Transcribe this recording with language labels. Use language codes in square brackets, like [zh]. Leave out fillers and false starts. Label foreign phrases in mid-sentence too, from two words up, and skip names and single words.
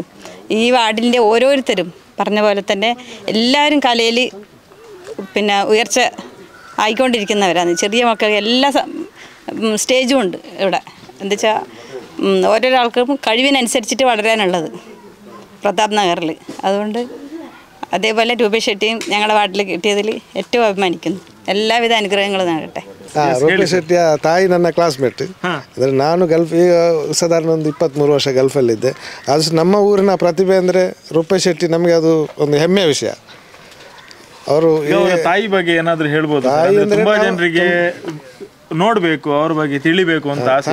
[ml] ഈ വാർഡിൻ്റെ ഓരോരുത്തരും പറഞ്ഞ പോലെ തന്നെ എല്ലാവരും കലയിൽ പിന്നെ ഉയർച്ച ആയിക്കൊണ്ടിരിക്കുന്നവരാണ്. ചെറിയ മക്കൾ എല്ലാ സ്റ്റേജും ഉണ്ട് ഇവിടെ. എന്താ വെച്ചാൽ ഓരോരാൾക്കും കഴിവിനനുസരിച്ചിട്ട് വളരാനുള്ളത് പ്രതാപ് നഗറിൽ. അതുകൊണ്ട് അതേപോലെ ರೂಪೇಶ್ ಶೆಟ್ಟಿയും ഞങ്ങളുടെ വാർഡിൽ കിട്ടിയതിൽ ഏറ്റവും അഭിമാനിക്കുന്നു. എല്ലാവിധ അനുഗ്രഹങ്ങളും നൽകട്ടെ. [kn] ರೂಪೇಶ್ ಶೆಟ್ಟಿಯ ತಾಯಿ ನನ್ನ ಕ್ಲಾಸ್ಮೇಟ್. ಅಂದರೆ ನಾನು ಗಲ್ಫ್ ಈಗ ಸಾಧಾರಣ ಒಂದು 23 ವರ್ಷ ಗಲ್ಫಲ್ಲಿದ್ದೆ. ಆದಷ್ಟು ನಮ್ಮ ಊರಿನ ಪ್ರತಿಭೆ ಅಂದರೆ ರೂಪೇಶ್ ಶೆಟ್ಟಿ, ನಮಗೆ ಅದು ಒಂದು ಹೆಮ್ಮೆಯ ವಿಷಯ. ಅವರು ತಾಯಿ ಬಗ್ಗೆ ಏನಾದರೂ ಹೇಳ್ಬೋದು? ತುಂಬಾ ಜನರಿಗೆ ನೋಡಬೇಕು, ಅವ್ರ ಬಗ್ಗೆ ತಿಳಿಬೇಕು ಅಂತ ಆಸೆ.